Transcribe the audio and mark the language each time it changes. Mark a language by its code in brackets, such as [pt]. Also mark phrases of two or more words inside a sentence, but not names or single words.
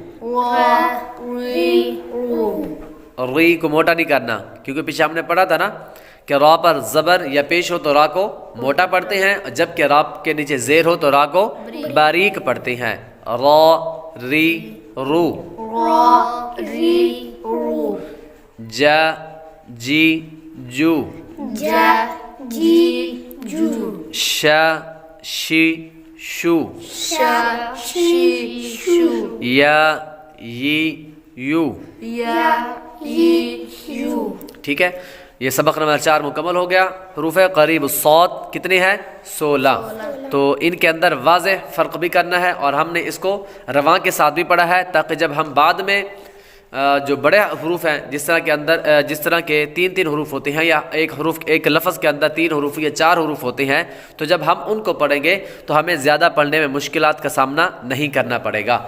[ur] ری کو موٹا نہیں کرنا کیونکہ پیچھے ہم نے پڑھا تھا نا کہ را پر زبر یا پیش ہو تو را کو موٹا پڑھتے ہیں، جبکہ را کے نیچے زیر ہو تو را کو باریک پڑھتے ہیں۔ را ری رو، جا جی جو، شا شی شو، یا ی یو۔ ٹھیک ہے، یہ سبق نمبر 4 مکمل ہو گیا۔ حروف قریب الصوت کتنے ہیں؟ 16۔ تو ان کے اندر واضح فرق بھی کرنا ہے اور ہم نے اس کو رواں کے ساتھ بھی پڑھا ہے تاکہ جب ہم بعد میں جو بڑے حروف ہیں جس طرح کے 3 حروف ہوتے ہیں یا ایک لفظ کے اندر 3 حروف یا 4 حروف ہوتے ہیں، تو جب ہم ان کو پڑھیں گے تو ہمیں زیادہ پڑھنے میں مشکلات کا سامنا نہیں کرنا پڑے گا۔